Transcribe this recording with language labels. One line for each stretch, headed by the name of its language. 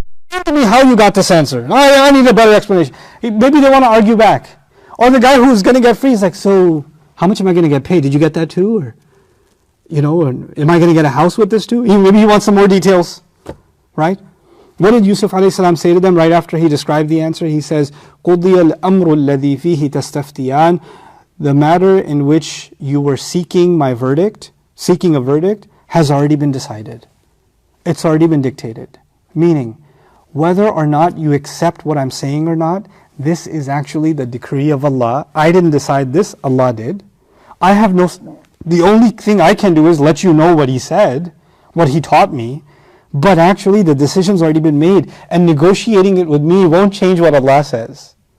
English: Tell me how you got this answer. I need a better explanation. Maybe they want to argue back. Or the guy who's going to get free is like, so how much am I going to get paid? Did you get that too? Or, or am I going to get a house with this too? Maybe he wants some more details. Right? What did Yusuf alayhi salam say to them right after he described the answer? He says,
Arabic: قُضِيَ الْأَمْرُ الَّذِي فِيهِ تَسْتَفْتِيَانِ.
English: The matter in which you were seeking a verdict, has already been decided. It's already been dictated. Meaning, whether or not you accept what I'm saying or not, this is actually the decree of Allah. I didn't decide this, Allah did. The only thing I can do is let you know what He said, what He taught me, but actually the decision's already been made, and negotiating it with me won't change what Allah says.